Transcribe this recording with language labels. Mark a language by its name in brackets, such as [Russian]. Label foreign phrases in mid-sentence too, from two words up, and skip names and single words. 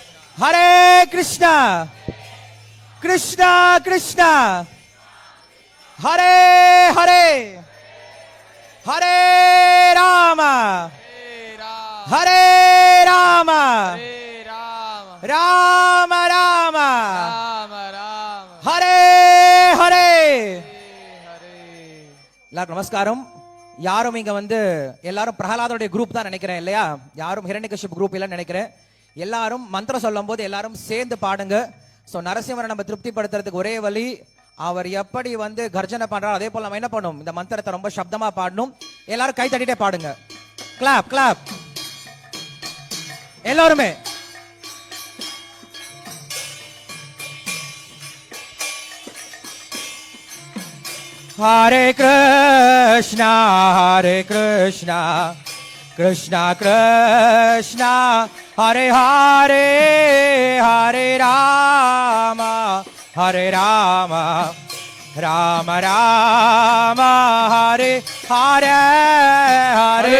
[Sanskrit] हरे कृष्ण कृष्ण कृष्ण हरे हरे हरे राम हरे राम, हरे राम, राम राम, राम राम, हरे हरे. Hare. [Tamil] எல்லாருக்கும் நமஸ்காரம். யாரும் இங்க எல்லாரும் பிரகலாதோடைய குரூப் தான் நினைக்கிறேன் இல்லையா? யாரும் ஹிரண்யகசிபு குரூப் இல்லைன்னு நினைக்கிறேன். எல்லாரும் மந்திரம் சொல்லும் போது எல்லாரும் சேர்ந்து பாடுங்க. சோ நரசிம்மரை நம்ம திருப்திப்படுத்துறதுக்கு ஒரே வழி, அவர் எப்படி கர்ஜனை பண்றாரோ அதே போல நம்ம என்ன பண்ணணும், இந்த மந்திரத்தை ரொம்ப சப்தமா பாடணும். எல்லாரும் கை தட்டிட்டே பாடுங்க. [English] clap clap [Tamil] எல்லாருமே. [Sanskrit] हरे कृष्ण हरे कृष्ण कृष्ण कृष्ण हरे हरे हरे राम हरे राम राम राम हरे हरे हरे Rama, Hare Rama, Rama Rama, Hare Hare, Hare